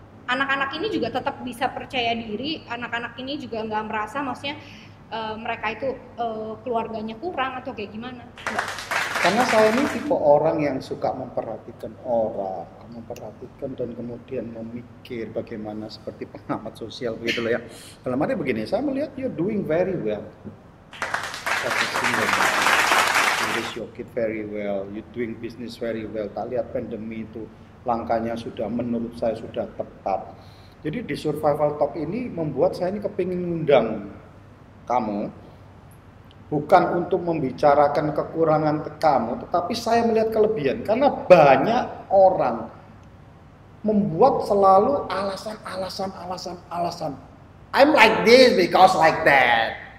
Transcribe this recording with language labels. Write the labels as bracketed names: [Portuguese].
[Indonesian] Anak-anak ini juga tetap bisa percaya diri, anak-anak ini juga nggak merasa maksudnya mereka itu keluarganya kurang atau kayak gimana. Enggak. Karena saya ini tipe orang yang suka memperhatikan orang, memperhatikan dan kemudian memikir bagaimana seperti pengamat sosial begitu loh ya. Dalam arti begini, saya melihat [English] you're doing very well. As a single mom. raise your kid very well, you doing business very well. [Indonesian] Tak lihat pandemi itu langkahnya sudah menurut saya sudah tepat. Jadi di survival talk ini membuat saya ini kepingin ngundang kamu bukan untuk membicarakan kekurangan kamu, tetapi saya melihat kelebihan karena banyak orang membuat selalu alasan. [English] I'm like this because like that.